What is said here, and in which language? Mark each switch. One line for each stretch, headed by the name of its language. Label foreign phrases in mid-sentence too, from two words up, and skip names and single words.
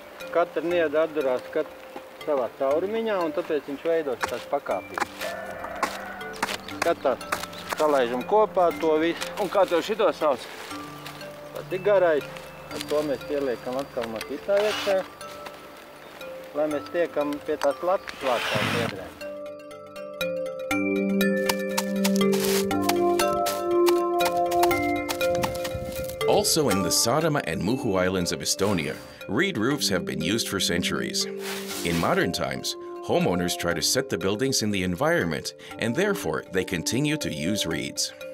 Latvian: Katra niedra atdurās savā caurumiņā, un tāpēc viņš veidos tās pakāpības. Skatās, salaižam kopā to visu. Un kā tev šito sauc? Tas ir garais. Ar to mēs ieliekam atkal makitā iekšā, lai mēs tiekam pie tās latas vārtām niedrēm.
English: Also in the Saaremaa and Muhu Islands of Estonia, reed roofs have been used for centuries. In modern times, homeowners try to set the buildings in the environment, and therefore they continue to use reeds.